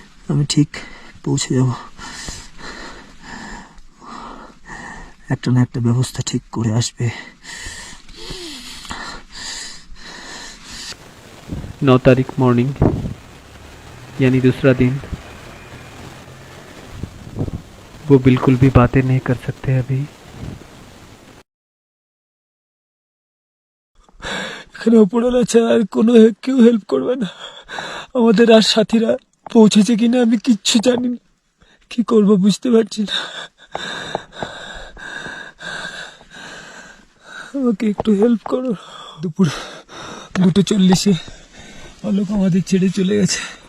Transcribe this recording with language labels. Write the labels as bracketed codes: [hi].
[bn] আমি ঠিক পৌঁছে যাব, একটা না একটা ব্যবস্থা ঠিক করে আসবে। [hi] 9 तारीख मॉर्निंग यानी दूसरा दिन। वो बिल्कुल भी बातें नहीं कर सकते अभी। [bn] এখানে উপরওয়ালা ছাড়া আর কোনো কেউ হেল্প করবে না। আমাদের আর সাথীরা পৌঁছেছে কিনা আমি কিচ্ছু জানি না, কি করব বুঝতে পারছি না। আমাকে একটু হেল্প করো। দুপুর 2:40 অলোক আমাদের ছেড়ে চলে গেছে।